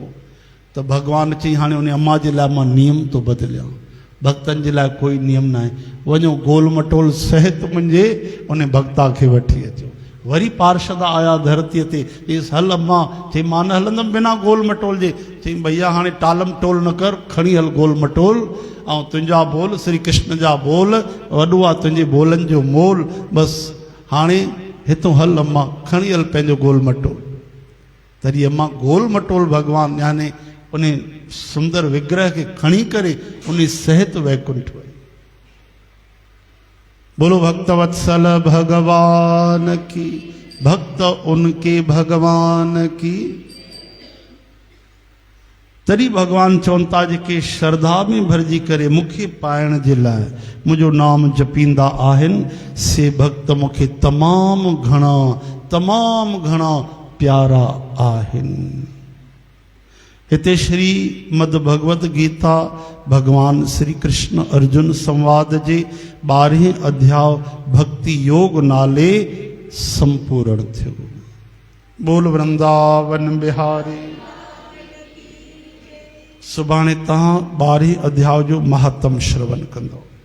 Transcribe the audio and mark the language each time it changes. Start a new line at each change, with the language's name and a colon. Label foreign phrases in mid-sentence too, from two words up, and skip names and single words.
Sindhi: त भगवान चई हाणे उन अम्मा जे लाइ मां नियम थो बदिलियां, भक्तनि जे लाइ कोई नियम न आहे, वञो गोल मटोल सहित मुंहिंजे उन भक्ता खे वठी अचो। वरी पार्षद आया धरतीअ ते, चईसि हल अम्मा। चई मां न हलंदुमि बिना गोल मटोल जे। चई भैया हाणे टालम टोल न कर, खणी हल गोल मटोल, ऐं तुंहिंजा बोल श्री कृष्ण जा बोल, वॾो आहे तुंहिंजे बोलनि जो मोल। बसि हाणे हितों हल अम्मा खणी हल पंहिंजो गोल मटोल। तरी अम्मा गोल मटोल भगवान यानी उन सुंदर विग्रह के खणी करे उन सहित वैकुंठ वई।
Hindi: बोलो भक्तवत्सल भगवान की, भक्त उनके भगवान की।
Sindhi: तरी भगवान चवनि था जेके श्रद्धा में भरजी करे मूंखे पाइण जे लाइ मुंहिंजो नाम जपींदा आहिनि से भक्त मूंखे तमामु घणा प्यारा आहिनि। हिते श्रीमद भगवत गीता भगवान श्री कृष्ण अर्जुन संवाद जे 12हें अध्याय भक्ति योग नाले संपूर्ण थियो। बोल वृंदावन बिहारी। सुभाणे तहां 12हें अध्याय जो महात्म श्रवण कंदो।